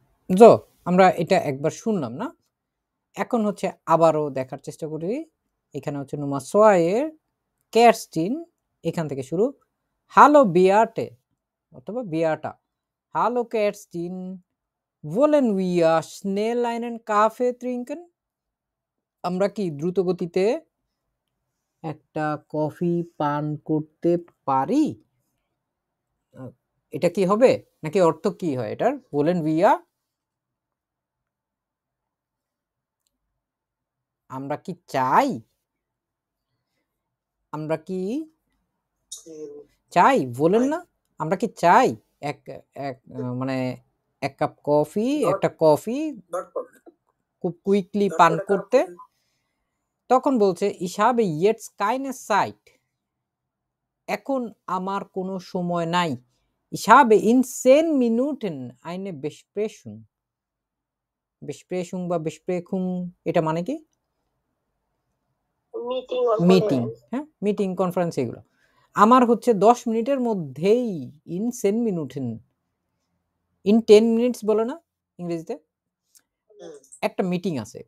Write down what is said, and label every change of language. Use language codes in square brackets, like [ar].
[bn] So, আমরা এটা একবার শুনলাম না, এখন হচ্ছে আবারও দেখার চেষ্টা করি। এখানে হচ্ছে নুমা সোয়ায়ের কেরস্টিন, এখান থেকে শুরু। হ্যালো বিয়াটে অথবা বিয়াটা। [de] হ্যালো কেরস্টিন, wollen wir schnell einen Kaffee trinken? [bn] আমরা কি দ্রুত গতিতে একটা কফি পান করতে পারি? এটা কি হবে নাকি অর্থ কি হয় এটার? [de] wollen wir, [bn] আমরা কি চাই? আমরা কি চাই বলেন না? আমরা কি চাই এক এক মানে এক কাপ কফি, একটা কফি খুব কুইকলি পান করতে? তখন বলছে [de] ich habe jetzt keine Zeit. [bn] এখন আমার কোনো সময় নাই। [de] Ich habe in 10 Minuten eine Besprechung. [bn] Besprechung বা Besprechung এটা মানে কি? মিটিং মিটিং, হ্যাঁ, মিটিং কনফারেন্স এগুলো। আমার হচ্ছে 10 মিনিটের মধ্যেই ইন 10 মিনিটেন, ইন 10 মিনিটস বলে না ইংরেজিতে, একটা মিটিং আছে।